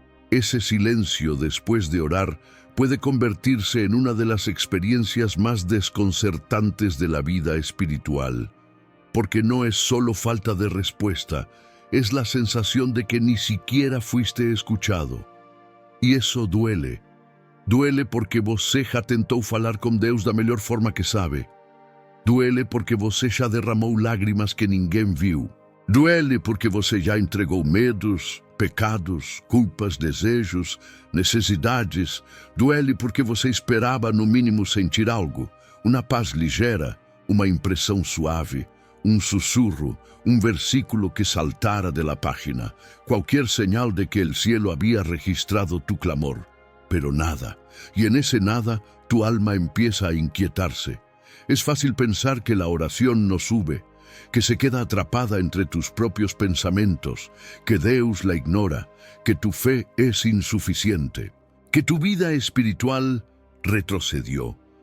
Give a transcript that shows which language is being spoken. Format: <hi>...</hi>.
<es>Ese silencio después de orar puede convertirse en una de las experiencias más desconcertantes de la vida espiritual, porque no es solo falta de respuesta, es la sensación de que ni siquiera fuiste escuchado.</es> <pt>E isso</pt> <es>duele. Duele</es> <pt>porque você já tentou falar com Deus da melhor forma que sabe.</pt> <es>Duele</es> <pt>porque você já derramou lágrimas que ninguém viu.</pt> <es>Duele</es> <pt>porque você já entregou medos, pecados, culpas, desejos, necessidades.</pt> <es>Duele</es> <pt>porque você esperava no mínimo sentir algo, uma paz ligeira, uma impressão suave,</pt> <es>un susurro, un versículo que saltara de la página, cualquier señal de que el cielo había registrado tu clamor. Pero nada, y en ese nada tu alma empieza a inquietarse. Es fácil pensar que la oración no sube, que se queda atrapada entre tus propios pensamientos, que Deus la ignora, que tu fe es insuficiente, que tu vida espiritual retrocedió.</es>